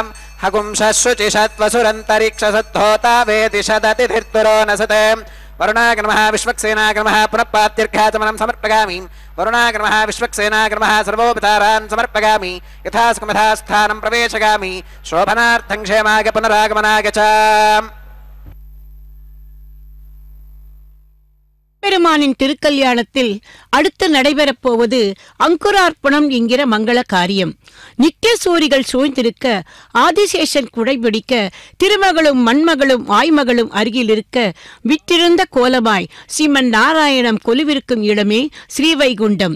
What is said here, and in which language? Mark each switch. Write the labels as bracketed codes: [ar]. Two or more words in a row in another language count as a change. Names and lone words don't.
[sa] हगुंसशुचिषत्वसुरन्तरिक्षसद्धोता वेदिषदतिधिर्तुरो नसते वरुणाग्रमः विश्वक्सेनाग्रमः पुनः पात्यर्घ्याचमनं समर्पयामि वरुणाग्रमः विश्वक्सेनाग्रमः सर्वोपचारान् समर्पयामि यथास्कमथा स्थानं प्रवेशयामि शोभनार्थं क्षेमाय पुनरागमनाय च [ta] பெருமானின் திருக்கல்யாணத்தில் அடுத்து நடைபெறப் போவது அங்குரார்ப்பணம் என்கிற மங்கள காரியம். நித்தியசூரிகள் சூழ்ந்திருக்க, ஆதிசேஷன் குடைபிடிக்க, திருமகளும் மண்மகளும் ஆய்மகளும் அருகில் இருக்க, விற்றிருந்த கோலமாய் ஸ்ரீமன் நாராயணம் கொலுவிருக்கும் இடமே ஸ்ரீவைகுண்டம்.